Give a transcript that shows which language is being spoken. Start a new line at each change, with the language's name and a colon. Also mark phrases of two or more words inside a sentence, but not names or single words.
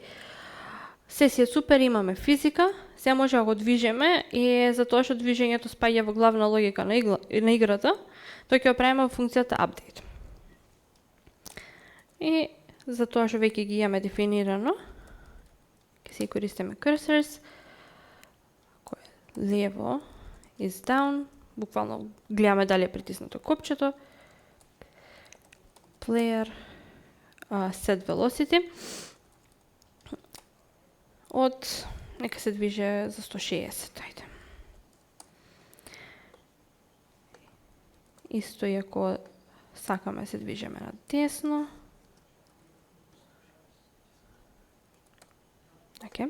Macedonian: Се си е супер, имаме физика, се може да го движиме и затоа што движењето спаѓа во главна логика на играта, тоа ќе го правиме во функцијата update. И затоа што веќе ги имаме дефинирано, ќе си користиме cursors, кој е лево
English: is down,
Macedonian: буквално гледаме дали е притиснато копчето,
English: player set velocity,
Macedonian: нека се движе за 160, ајде. Исто и ако сакаме се движиме на десно. Океј.